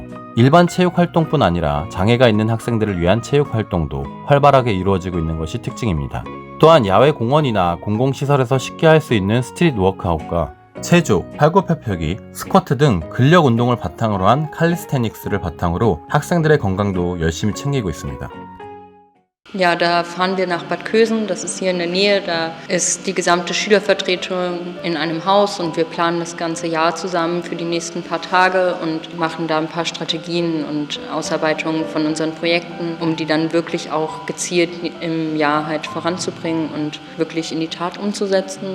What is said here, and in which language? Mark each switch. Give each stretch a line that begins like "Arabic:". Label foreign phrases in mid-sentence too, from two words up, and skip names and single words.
Korean: 일반 체육활동뿐 아니라 장애가 있는 학생들을 위한 체육활동도 활발하게 이루어지고 있는 것이 특징입니다. 또한 야외 공원이나 공공시설에서 쉽게 할 수 있는 스트릿 워크아웃과 체조, 팔굽혀펴기, 스쿼트 등 근력 운동을 바탕으로 한 칼리스테닉스를 바탕으로 학생들의 건강도 열심히 챙기고 있습니다.
German: Ja, da fahren wir nach Bad Kösen, das ist hier in der Nähe, da ist die gesamte Schülervertretung in einem Haus und wir planen das ganze Jahr zusammen für die nächsten paar Tage und machen da ein paar Strategien und Ausarbeitungen von unseren Projekten, um die dann wirklich auch gezielt im Jahr halt voranzubringen und wirklich in die Tat umzusetzen.